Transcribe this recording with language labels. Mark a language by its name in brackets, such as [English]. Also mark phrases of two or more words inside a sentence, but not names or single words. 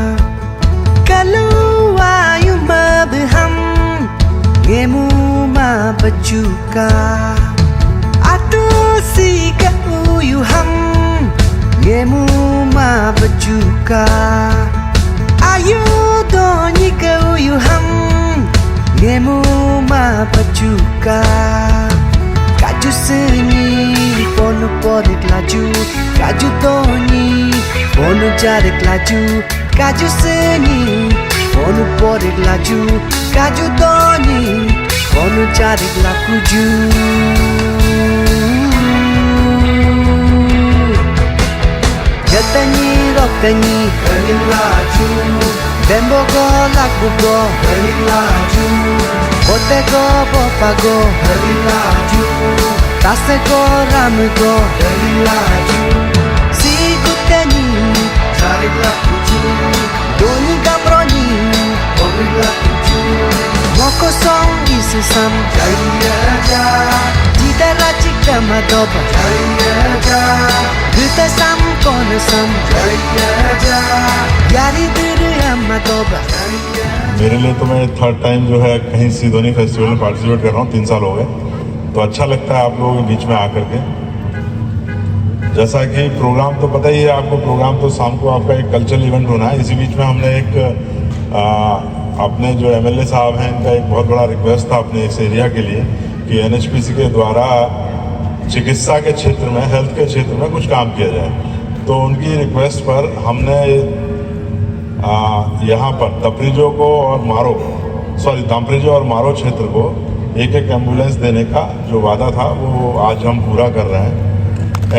[Adi] Kalau ayu mabham Ngemuma pachuka Atu sika uyuham Ngemuma pachuka Ayu donyi ka uyuham Ngemuma pachuka Kaju seni pono porik laju Kaju donyi pono jarik laju Kaju seni pono porik laju Kaju donyi pono jarik lakuju Jatanyi roktanyi balik laju Dembo go lakbu go balik laju Bote go bopa go balik laju Tase go ramu go balik laju Si kutani jarik lakuju Doni gabroni balik lakuju Moko song isisam jaya ja Jidara chikta madoba jaya ja Duta sam kona sam jaya ja Yari duru madoba [Hindi] मेरे लिए तो मैं [English] third time [Hindi] जो है कहीं सिडनी फेस्टिवल में पार्टिसिपेट कर रहा हूँ 3 साल हो गए तो अच्छा लगता है आप लोगों के बीच में आकर के जैसा कि प्रोग्राम तो पता ही है आपको प्रोग्राम तो शाम को आपका एक [English] cultural event [Hindi] होना है इसी बीच में हमने एक अपने जो एमएलए साहब हैं इनका एक बहुत बड़ा रिक्वेस्ट था अपने इस एरिया के लिए कि एनएचपीसी के द्वारा चिकित्सा के क्षेत्र में हेल्थ के क्षेत्र में कुछ काम किया जाए तो उनकी रिक्वेस्ट पर हमने यहाँ पर दाम्प्रिजो और मारो क्षेत्र को एक एम्बुलेंस देने का जो वादा था वो आज हम पूरा कर रहे हैं।